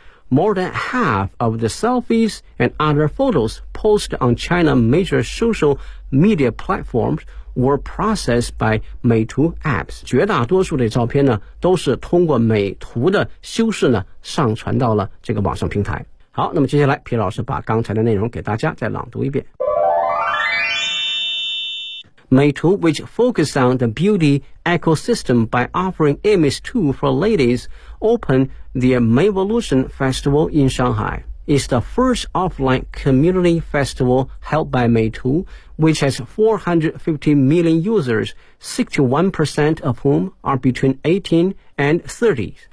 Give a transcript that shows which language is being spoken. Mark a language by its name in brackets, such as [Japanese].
[English] More than half of the selfies and other photos posted on China major social media platforms were processed by Meitu apps. [Chinese] 绝大多数的照片呢都是通过美图的修饰呢上传到了这个网上平台。好，那么接下来皮老师把刚才的内容给大家再朗读一遍。 [English] Meitu, which focused on the beauty ecosystem by offering image tools for ladies, opened the Mayvolution Festival in Shanghai. It's the first offline community festival held by Meitu, which has 450 million users, 61% of whom are between 18 and 30.